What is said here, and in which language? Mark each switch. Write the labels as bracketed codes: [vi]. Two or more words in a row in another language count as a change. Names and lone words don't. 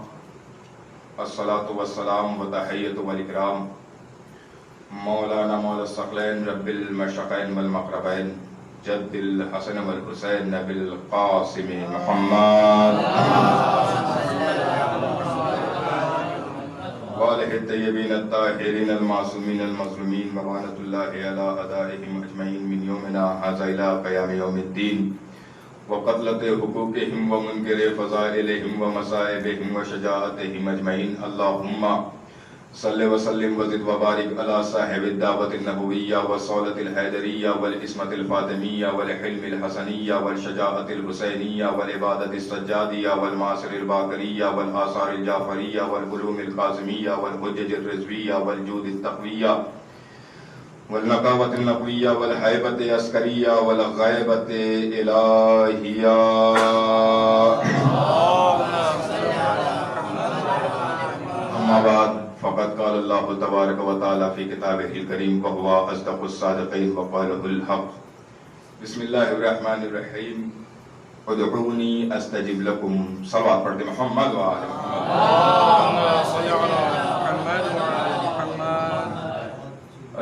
[ar] الصلاة والسلام وتحية والإكرام مولانا مولا الثقلين رب المشرقين والمغربين جد الحسن والحسین بالقاسم محمد وآلہ الطیبین الطاہرین المعصومین المظلومین وعنت اللہ علی اعدائہم اجمعین من یومنا ھذا الی قیام یوم الدین وقتلۃ حقوقہم ومنکر فضائلہم ومصائبہم وشجاعتہم اجمعین. اللہم صلی وسلم وزد وبارک علی صاحب الدعوت النبویہ والصولۃ الحیدریہ والعصمت الفاطمیہ والحلم الحسنیہ والشجاعت الحسینیہ والعبادت السجادیہ والمعاصر الباقریہ والآثار الجعفریہ والعلوم القاسمیہ والحجج الرضویہ والجود التقویہ والنقاوت النقویہ والحیبت عسکریہ والغیبت الہیہ. اما بعد فقد قال اللہ تبارک و تعالی فی کتابہ الکریم وہو اصدق الصادقین وقالہ الحق. بسم اللہ الرحمن الرحیم. ادعونی استجب لکم. [ur] صلوات پڑھتے [ar] محمد و آل محمد. اللہم صلی علی محمد و آل محمد.